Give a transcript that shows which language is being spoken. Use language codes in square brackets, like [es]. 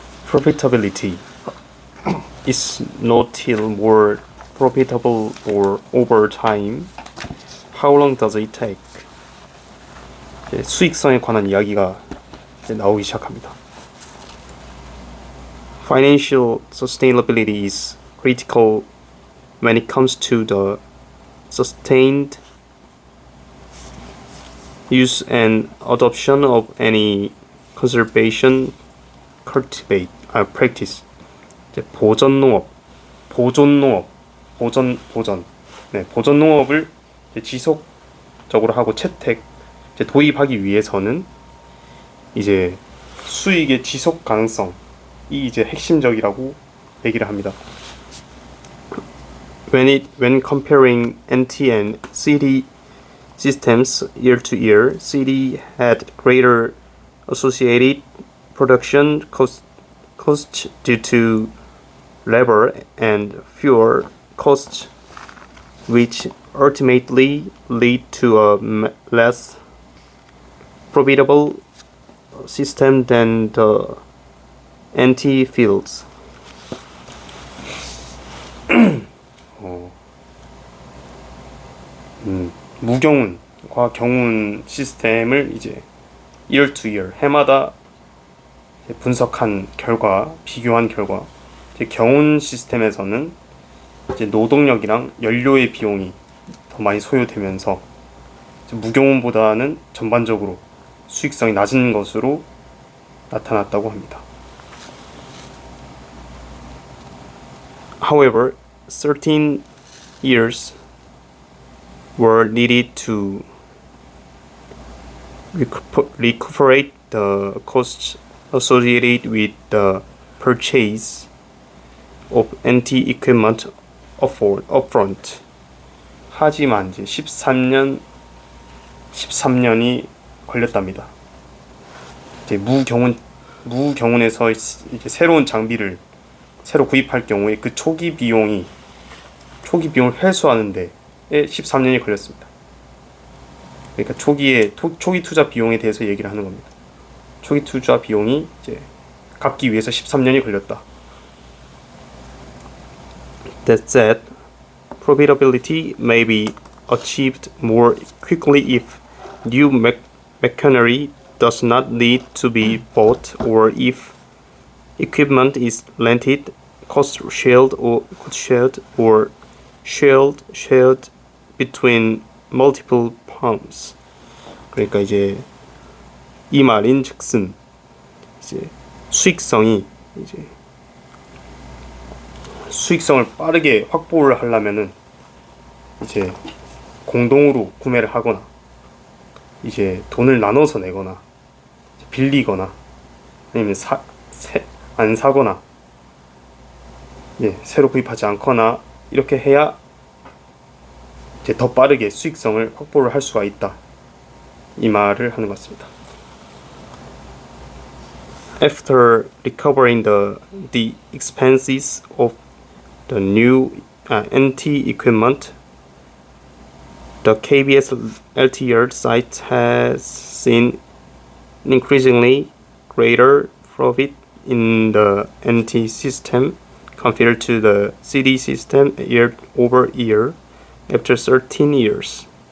[en] Profitability is not till more profitable or over time. How long does it take? [ko] 이제 수익성에 관한 이야기가 이제 나오기 시작합니다. [en] Financial sustainability is critical when it comes to the sustained use and adoption of any conservation practice. [ko] 이제 보존 농업을 이제 지속적으로 하고 채택 이제 도입하기 위해서는 이제 수익의 지속 가능성이 이제 핵심적이라고 얘기를 합니다. [en] When comparing NT and CD systems year to year, CD had greater associated production costs due to labor and fuel costs, which ultimately lead to a less profitable system than the NT fields. [ko] 무경운과 경운 시스템을 이제 [en] year to year [ko] 해마다 분석한 결과, 비교한 결과, 이제 경운 시스템에서는 이제 노동력이랑 연료의 비용이 더 많이 소요되면서 무경운보다는 전반적으로 수익성이 낮은 것으로 나타났다고 합니다. [en] However, 13 years were needed to recuperate the costs associated with the purchase of NT equipment upfront. [ko] 하지만 이제 13년이 걸렸답니다. 이제 무경운에서 이제 새로운 장비를 새로 구입할 경우에 그 초기 비용을 회수하는데 13년이 걸렸습니다. 그러니까 초기 투자 비용에 대해서 얘기를 하는 겁니다. 초기 투자 비용이 이제 갚기 위해서 13년이 걸렸다. [en] That said, profitability may be achieved more quickly if new machinery does not need to be bought, or if equipment is rented, cost shared between multiple firms. [ko] 그러니까 이제 이 말인즉슨 이제 수익성을 빠르게 확보를 하려면은 이제 공동으로 구매를 하거나 이제 돈을 나눠서 내거나 빌리거나 아니면 안 사거나 새로 구입하지 않거나 이렇게 해야 이제 더 빠르게 수익성을 확보를 할 수가 있다. 이 말을 하는 것 같습니다. [en] After recovering the expenses of the new NT equipment, the KBS LTR site has seen an increasingly greater profit in the NT system compared to the CD system year over year after 13 years.